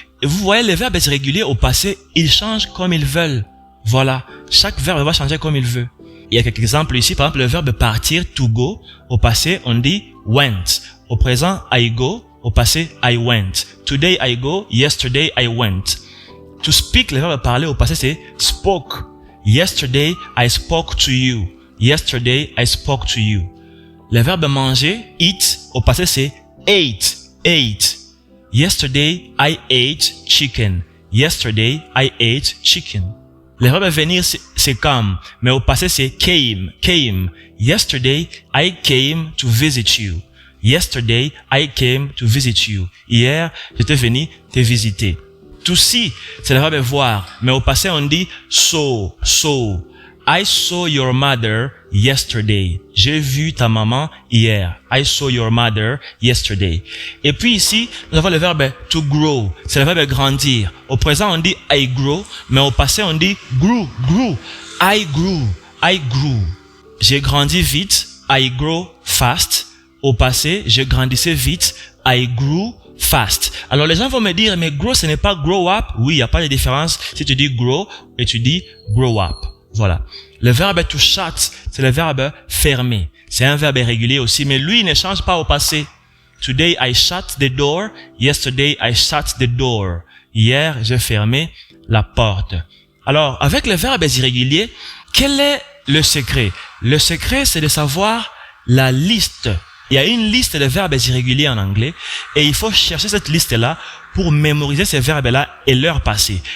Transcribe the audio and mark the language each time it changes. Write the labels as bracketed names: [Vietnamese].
[French] Et vous voyez les verbes irréguliers au passé, ils changent comme ils veulent. Voilà. Chaque verbe va changer comme il veut. Il y a quelques exemples ici. Par exemple, le verbe partir, to go. Au passé, on dit went. Au présent, [English] I go. [French] Au passé, [English] I went. Today, I go. Yesterday, I went. [French] To speak, le verbe parler au passé, c'est spoke. [English] Yesterday, I spoke to you. Yesterday, I spoke to you. [French] Le verbe manger, eat, au passé, c'est ate. [English] Ate. Yesterday, I ate chicken. Yesterday, I ate chicken. [French] Le verbe venir, c'est come, mais au passé, c'est came. [English] Came. Yesterday, I came to visit you. Yesterday, I came to visit you. [French] Hier, j'étais venu te visiter. To see, c'est le verbe voir, mais au passé, on dit saw. [English] Saw. I saw your mother yesterday. [French] J'ai vu ta maman hier. [English] I saw your mother yesterday. [French] Et puis ici, nous avons le verbe to grow. C'est le verbe grandir. Au présent, on dit I grow, mais au passé, on dit grew. [English] Grew. I grew. I grew. [French] J'ai grandi vite. [English] I grow fast. [French] Au passé, je grandissais vite. [English] I grew fast. [French] Alors les gens vont me dire, mais grow, ce n'est pas grow up. Oui, il n'y a pas de différence si tu dis grow et tu dis grow up. Voilà. Le verbe to shut, c'est le verbe fermer. C'est un verbe irrégulier aussi, mais lui, il ne change pas au passé. [English] Today, I shut the door. Yesterday, I shut the door. [French] Hier, j'ai fermé la porte. Alors, avec les verbes irréguliers, quel est le secret? Le secret, c'est de savoir la liste. Il y a une liste de verbes irréguliers en anglais et il faut chercher cette liste-là pour mémoriser ces verbes-là et leur passé.